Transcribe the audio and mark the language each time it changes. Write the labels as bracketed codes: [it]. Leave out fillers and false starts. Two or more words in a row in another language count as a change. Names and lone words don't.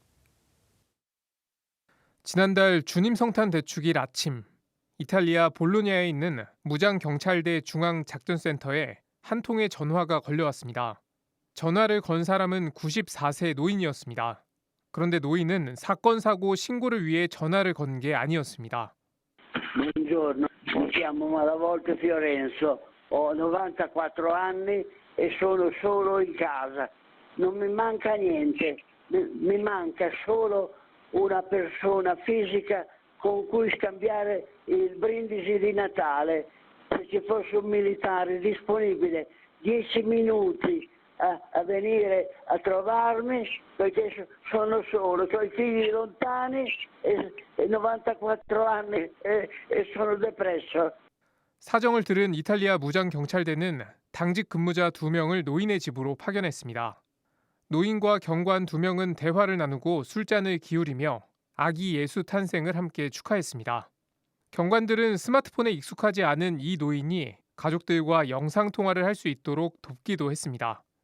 [ko] 지난달 주님 성탄 대축일 아침 이탈리아 볼로냐에 있는 무장경찰대 중앙작전센터에 한 통의 전화가 걸려왔습니다. 전화를 건 사람은 94세 노인이었습니다. 그런데 노인은 사건 사고 신고를 위해 전화를 건 게 아니었습니다. [it] Buongiorno, mi chiamo Malavolte Fiorenzo, ho 94 anni e sono solo in casa. Non mi manca niente, mi manca solo una persona fisica con cui scambiare il brindisi di Natale. Se ci fosse un militare disponibile 10 minuti a venire a trovarmi, perché sono solo, ho i figli lontani e 94 anni e sono depresso. [ko] 사정을 들은 이탈리아 무장경찰대는 당직 근무자 2명을 노인의 집으로 파견했습니다. 노인과 경관 2명은 대화를 나누고 술잔을 기울이며 아기 예수 탄생을 함께 축하했습니다. 경관들은 스마트폰에 익숙하지 않은 이 노인이 가족들과 영상통화를 할 수 있도록 돕기도 했습니다.